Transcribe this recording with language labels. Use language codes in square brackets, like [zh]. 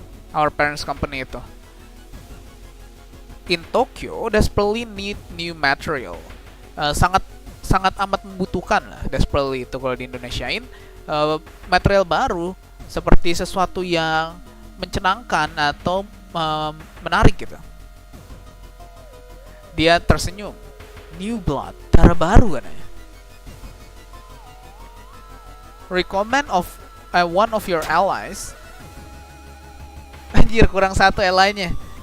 [en] Our parents company itu in Tokyo desperately need new material. [id] Sangat amat membutuhkan lah desperately itu kalau di Indonesiain material baru seperti sesuatu yang mencenangkan atau menarik gitu. Dia tersenyum. [en] New blood, [id] darah baru kan ya. [en] Recommend of one of your allies. [id] Anjir, kurang satu ally-nya.